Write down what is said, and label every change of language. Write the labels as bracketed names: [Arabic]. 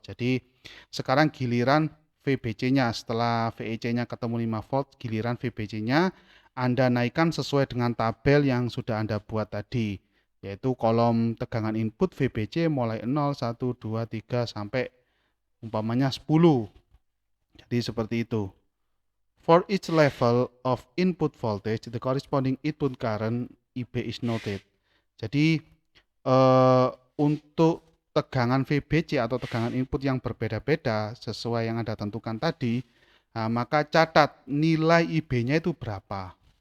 [Indonesian] Jadi sekarang giliran VBC-nya, setelah VEC-nya ketemu 5 volt, giliran VBC-nya Anda naikkan sesuai dengan tabel yang sudah Anda buat tadi, yaitu kolom tegangan input VBC mulai 0, 1, 2, 3 sampai umpamanya 10. Jadi seperti itu. [English] For each level of input voltage, the corresponding input current IB is noted. [Indonesian] Jadi untuk tegangan VBC atau tegangan input yang berbeda-beda sesuai yang Anda tentukan tadi, maka catat nilai IB-nya itu berapa.